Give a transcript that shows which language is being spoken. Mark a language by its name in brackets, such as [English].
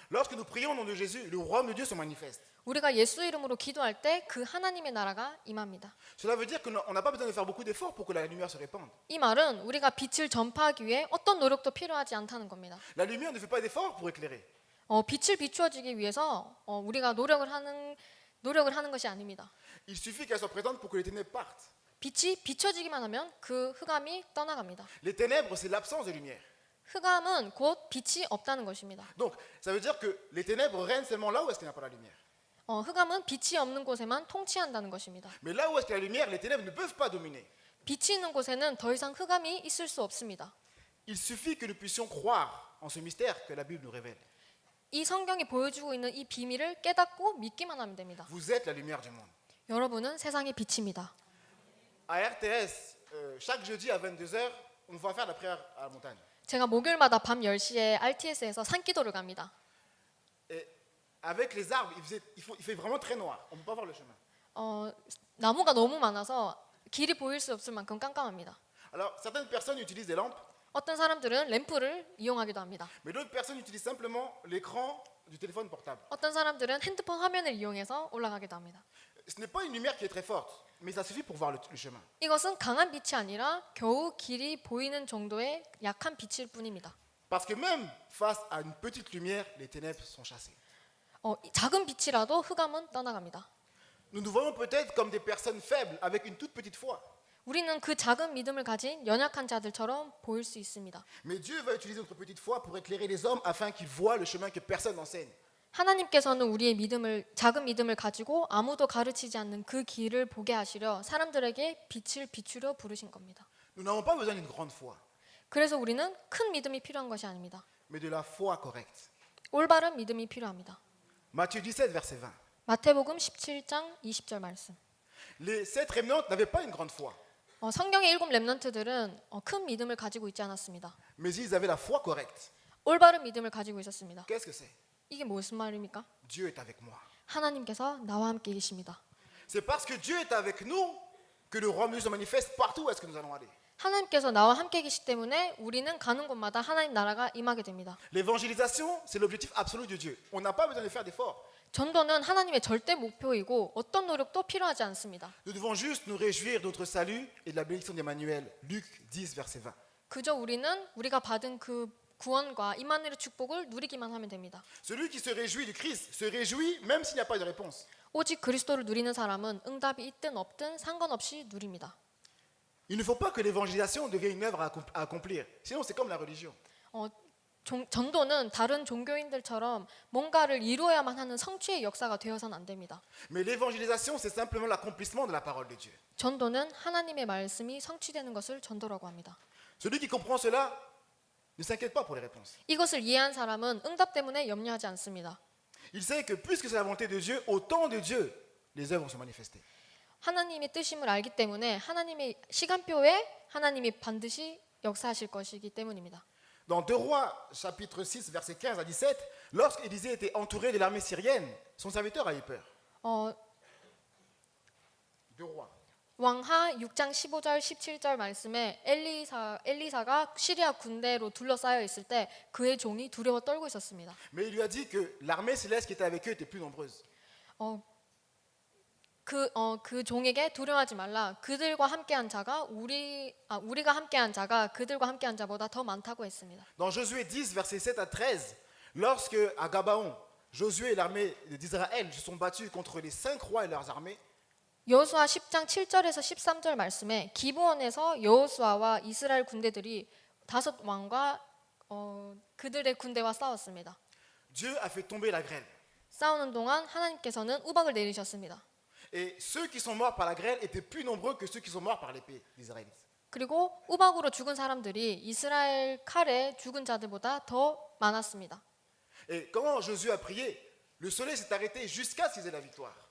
[French] Lorsque nous prions au nom de Jésus, le royaume de Dieu se manifeste. [Korean] 우리가 예수 이름으로 기도할 때 그 하나님의 나라가 임합니다. [French] Cela veut dire qu'on n'a pas besoin de faire beaucoup d'efforts pour que la lumière se répande. [Korean] 이 말은 우리가 빛을 전파하기 위해 어떤 노력도 필요하지 않다는 겁니다. [French] La lumière ne fait pas d'efforts pour éclairer. [Korean] 빛을 비추어주기 위해서 우리가 노력을 하는 것이 아닙니다. [French] Il suffit qu'elle soit présente pour que les ténèbres partent. [Korean] 빛이 비춰지기만 하면 그 흑암이 떠나갑니다. [French] Les ténèbres, c'est l'absence de lumière. [Korean] 흑암은 곧 빛이 없다는 것입니다. [French] Donc, ça veut dire que les ténèbres règnent seulement là où est-ce qu'il n'y a pas la lumière. [Korean] 흑암은 빛이 없는 곳에만 통치한다는 것입니다. [French] Mais là où est-ce qu'il y a la lumière, les ténèbres ne peuvent pas dominer. [Korean] 빛이 있는 곳에는 더 이상 흑암이 있을 수 없습니다. [French] Il suffit que nous puissions croire en ce mystère que la Bible nous révèle. [Korean] 이 성경이 보여주고 있는 이 비밀을 깨닫고 믿기만 하면 됩니다. [French] Vous êtes la lumière du monde. [Korean] 여러분은 세상의 빛입니다. [French] À RTS, chaque jeudi à 22h, on va faire la prière à la montagne. [Korean] 제가 목요일마다 밤 10시에 RTS에서 산기도를 갑니다. [French] Et avec les arbres, il fait vraiment très noir. On ne peut pas voir le chemin. [Korean] 나무가 너무 많아서 길이 보일 수 없을 만큼 깜깜합니다. [French] Alors, certaines personnes utilisent des lampes, [Korean] 어떤 사람들은 램프를 이용하기도 합니다. [French] mais d'autres personnes utilisent simplement l'écran du téléphone portable. [Korean] 어떤 사람들은 핸드폰 화면을 이용해서 올라가기도 합니다. [French] Ce n'est pas une lumière qui est très forte, mais ça suffit pour voir le chemin. [Korean] 이것은 강한 빛이 아니라 겨우 길이 보이는 정도의 약한 빛일 뿐입니다. [French] Parce que même face à une petite lumière, les ténèbres sont chassées. [Korean] 작은 빛이라도 흑암은 떠나갑니다. [French] Nous nous voyons peut-être comme des personnes faibles avec une toute petite foi. [Korean] 우리는 그 작은 믿음을 가진 연약한 자들처럼 보일 수 있습니다. [French] Mais Dieu va utiliser notre petite foi pour éclairer les hommes afin qu'ils voient le chemin que personne n'enseigne. [Korean] 하나님께서는 우리의 작은 믿음을 가지고 아무도 가르치지 않는 그 길을 보게 하시려 사람들에게 빛을 비추려 부르신 겁니다. [French] Nous n'avons pas besoin d'une grande foi, [Korean] 그래서 우리는 큰 믿음이 필요한 것이 아닙니다. [French] mais de la foi correcte. [Korean] 올바른 믿음이 필요합니다. [French] Matthieu 17, verset 20. [Korean] 마태복음 17장 20절 말씀. [French] Les 7 rémanentes n'avaient pas une grande foi, [Korean] 성경의 7 렘넌트들은 큰 믿음을 가지고 있지 않았습니다. [French] mais ils avaient la foi correcte. [Korean] 올바른 믿음을 가지고 있었습니다. [French] Qu'est-ce que c'est? [Korean] 이게 무슨 말입니까? [French] Dieu est avec moi. [Korean] 하나님께서 나와 함께 계십니다. [French] C'est parce que Dieu est avec nous que le royaume de Dieu se manifeste partout où est-ce que nous allons aller. [Korean] 하나님께서 나와 함께 계시기 때문에 우리는 가는 곳마다 하나님 나라가 임하게 됩니다. [French] L'évangélisation, c'est l'objectif absolu de Dieu. On n'a pas besoin de faire d'efforts. [Korean] 전도는 하나님의 절대 목표이고 어떤 노력도 필요하지 않습니다. [French] Nous devons juste nous réjouir de notre salut et de la bénédiction d'Emmanuel. Luc 10, verset 20. [Korean] 그저 우리가 받은 그 구원과 임마누엘의 축복을 누리기만 하면 됩니다. [French] Celui qui se réjouit du Christ se réjouit même s'il n'y a pas de réponse. [Korean] 오직 그리스도를 누리는 사람은 응답이 있든 없든 상관없이 누립니다. [French] Il ne faut pas que l'évangélisation devienne une œuvre à accomplir. Sinon, c'est comme la religion. [Korean] 전도는 다른 종교인들처럼 뭔가를 이루어야만 하는 성취의 역사가 되어서는 안 됩니다. [French] Mais l'évangélisation, c'est simplement l'accomplissement de la parole de Dieu. [Korean] 전도는 하나님의 말씀이 성취되는 것을 전도라고 합니다. [French] Celui qui comprend cela ne s'inquiète pas pour les réponses. [Korean] 이것을 이해한 사람은 응답 때문에 염려하지 않습니다. [French] Il sait que puisque c'est la volonté de Dieu, au temps de Dieu, les œuvres vont se manifester. [Korean] 하나님의 뜻임을 알기 때문에 하나님의 시간표에 하나님이 반드시 역사하실 것이기 때문입니다. [French] Dans 2 Rois, chapitre 6, versets 15 à 17, lorsque Élisée était entouré de l'armée syrienne, son serviteur a eu peur. 2 Rois. [Korean] 왕하 6장 15절 17절 말씀에 엘리사가 시리아 군대로 둘러싸여 있을 때 그의 종이 두려워 떨고 있었습니다. [French] Mais il lui a dit que l'armée céleste qui était avec eux était plus nombreuse. [Korean] 그 종에게 두려워하지 말라. 그들과 함께한 자가 우리가 함께한 자가 그들과 함께한 자보다 더 많다고 했습니다. [French] Dans Josué 10, versets 7 à 13, lorsque à Gabaon, Josué et l'armée d'Israël se sont battus contre les 5 rois et leurs armées, [Korean] 여호수아 10장 7절에서 13절 말씀에 기브온에서 여호수아와 이스라엘 군대들이 5 왕과 그들의 군대와 싸웠습니다. [French] Dieu a fait tomber la grêle. [Korean] 싸우는 동안 하나님께서는 우박을 내리셨습니다. [French] Et ceux qui sont morts par la grêle étaient plus nombreux que ceux qui sont morts par l'épée des Israélites. [Korean] 그리고 우박으로 죽은 사람들이 이스라엘 칼에 죽은 자들보다 더 많았습니다. [French] Et quand Josué a prié, le soleil s'est arrêté jusqu'à ce qu'ils aient la victoire.